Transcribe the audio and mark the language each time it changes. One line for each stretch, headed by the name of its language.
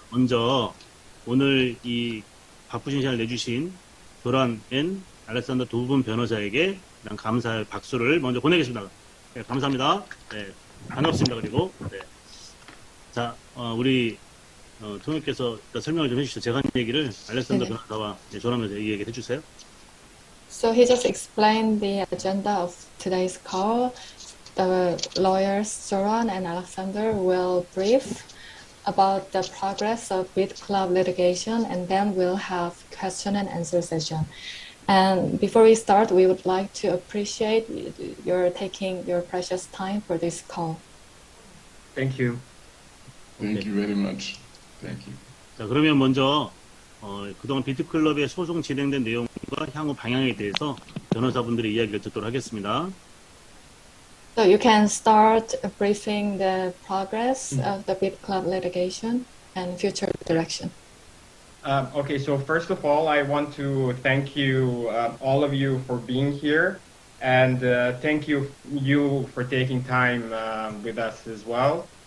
Korean: 먼저 오늘 이 바쁘신 시간을 내주신 조란 앤 알렉산더 두 분 변호사에게 감사의 박수를 먼저 보내겠습니다. 네, 감사합니다. 네, 반갑습니다. 그리고 네. 자, 우리 통역께서 설명을 좀 해주시죠. 제가 한 얘기를 알렉산더 네네. 변호사와 조란 변호사 이 얘기를 해주세요.
English: So he just explained the agenda of today's call. The lawyers Zoran and Alexander will brief about the progress of Bit Club litigation, and then we'll have question and answer session. And before we start, we would like to appreciate your taking your precious time for this call. Thank you. Thank you very much. Thank you.
Korean: 자, 그러면 먼저 그동안 비트클럽의 소송 진행된 내용과 향후 방향에 대해서 변호사분들의 이야기를 듣도록 하겠습니다.
English: So you can start briefing the progress of the Bit Club litigation and future direction. Okay, so first of all, I want to thank you, all of you, for being here, and thank you for taking time with us as well.